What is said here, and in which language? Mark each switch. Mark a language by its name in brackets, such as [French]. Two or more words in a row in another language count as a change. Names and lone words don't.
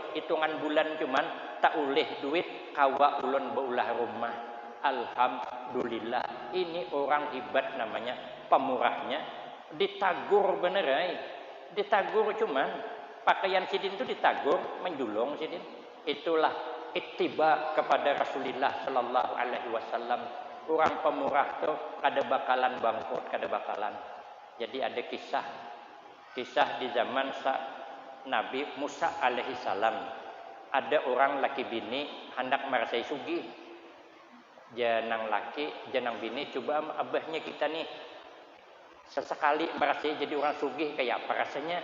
[Banjar] Hitungan bulan cuman tak uleh duit kawa ulun baulah rumah. Alhamdulillah, ini orang hebat namanya, pemurahnya. Ditagur bener ditagur cuman pakaian sidin itu ditagur, menjulung sidin. Itulah ittiba kepada Rasulullah [Arabic] sallallahu alaihi wasallam. [Banjar] Orang pemurah tuh kada bakalan bangkrut, kada bakalan. Jadi ada kisah di zaman Nabi Musa [Arabic] alaihi salam. [Banjar] Ada orang laki bini hendak merasai sugih. Janang laki, janang bini coba abahnya kita nih sesekali merasai jadi orang sugih kayak apa rasanya?